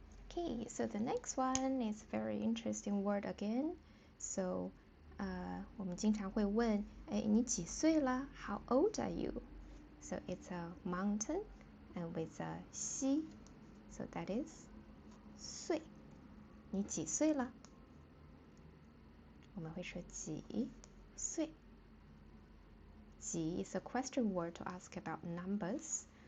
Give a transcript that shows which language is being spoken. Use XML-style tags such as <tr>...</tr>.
<en>Okay, so the next one is very interesting word again. So</en> <zh>我们经常会问，哎，你几岁了 ？</zh> <en>How old are you? So it's a mountain and with a 西 so that is 岁。</en> <zh>你几岁了？我们会说几岁。</zh> <en>几 is a question word to ask about numbers.</en>